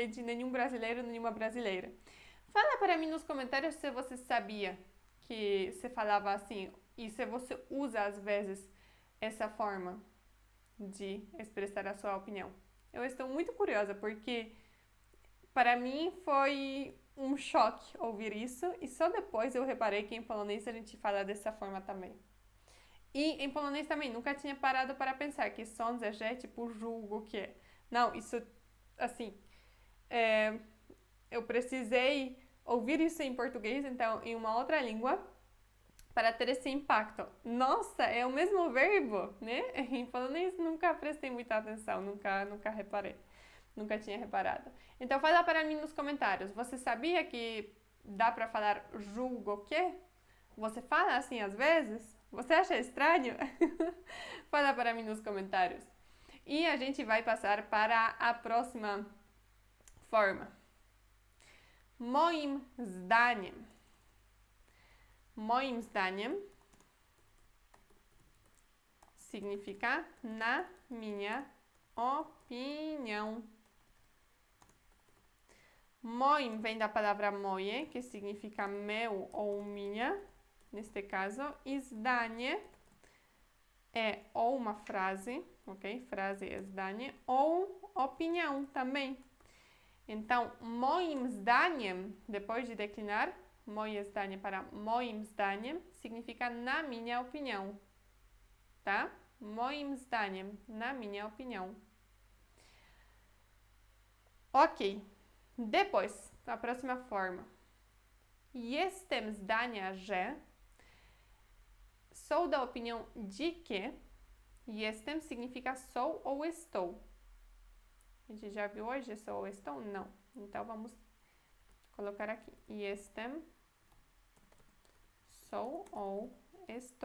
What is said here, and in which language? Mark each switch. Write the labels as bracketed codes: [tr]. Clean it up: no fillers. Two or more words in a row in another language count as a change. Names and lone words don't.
[pt] De nenhum brasileiro, nenhuma brasileira. Fala para mim nos comentários se você sabia que se falava assim e se você usa às vezes essa forma de expressar a sua opinião. Eu estou muito curiosa porque para mim foi um choque ouvir isso e só depois eu reparei que em polonês a gente fala dessa forma também. E em polonês também, nunca tinha parado para pensar que [pl] sądzę, że [pt] é tipo julgo que é. Não, isso, assim, eu precisei ouvir isso em português, então, em uma outra língua, para ter esse impacto. Nossa, é o mesmo verbo, né? Em polonês nunca prestei muita atenção, nunca reparei. Nunca tinha reparado. Então, fala para mim nos comentários. Você sabia que dá para falar julgo que? Você fala assim às vezes? Você acha estranho? Fala para mim nos comentários. E a gente vai passar para a próxima forma. [pl] Moim zdaniem. Moim zdaniem [pt] significa na minha opinião. Moim vem da palavra moje, que significa meu ou minha, neste caso. E zdanie é ou uma frase, ok? Frase é zdanie, ou opinião também. Então, [pl] moim zdaniem, [pt] depois de declinar, [pl] moje zdanie para moim zdaniem, [pt] significa na minha opinião, tá? [pl] Moim zdaniem, [pt] na minha opinião. Ok. Depois, a próxima forma. [pl] Jestem zdania, że. [pt] Sou da opinião de que. Jestem significa sou ou estou. A gente já viu hoje sou ou estou? Não. Então, vamos colocar aqui. Jestem, sou ou estou.